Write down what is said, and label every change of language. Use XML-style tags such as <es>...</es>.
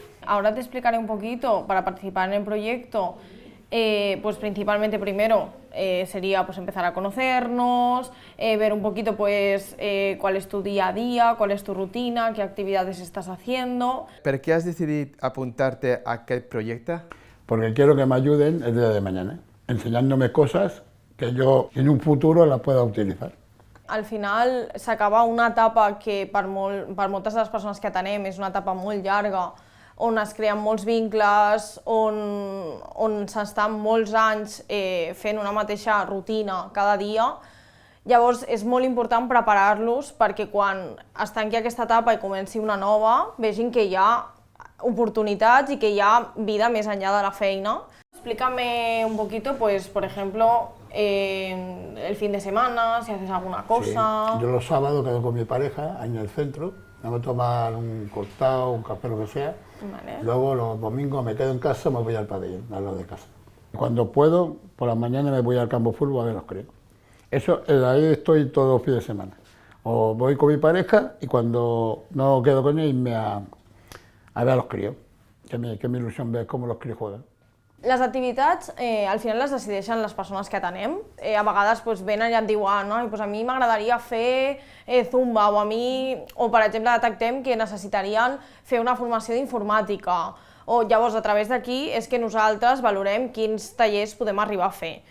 <es>Ahora te explicaré un poquito para participar en el proyecto. Pues principalmente primero sería pues empezar a conocernos, ver un poquito pues cuál es tu día a día, cuál es tu rutina, qué actividades estás haciendo.</es> <ca>Per què has decidit apuntar-te a aquest projecte?</ca> <es>Porque quiero que me ayuden el día de mañana, enseñándome cosas que yo en un futuro las pueda utilizar.</es> <ca>Al final s'acaba una etapa que per moltes de les persones que atenem és una etapa molt llarga, on es creen molts vincles, on s'estan molts anys fent una mateixa rutina cada dia. Llavors és molt important preparar-los perquè quan es tanqui aquesta etapa i comenci una nova, vegin que hi ha oportunitats i que hi ha vida més enllà de la feina.</ca> <es>Explícame un poquito, pues, por ejemplo, el fin de semana, si haces alguna cosa. Sí. Yo los sábados quedo con mi pareja en el centro, me voy a tomar un cortado, un café, lo que sea. Vale. Luego los domingos me quedo en casa, me voy al pabellón, al lado de casa. Cuando puedo, por la mañana me voy al campo de fútbol a ver los críos. Eso, ahí estoy todo el fin de semana. O voy con mi pareja y cuando no quedo con ella, irme a ver a los críos. Que mi ilusión ver cómo los críos juegan.</es> <ca>Les activitats al final les decideixen les persones que atenem. A vegades doncs, venen i et diuen a mi m'agradaria fer zumba o per exemple detectem que necessitarien fer una formació d'informàtica. Llavors a través d'aquí és que nosaltres valorem quins tallers podem arribar a fer.</ca>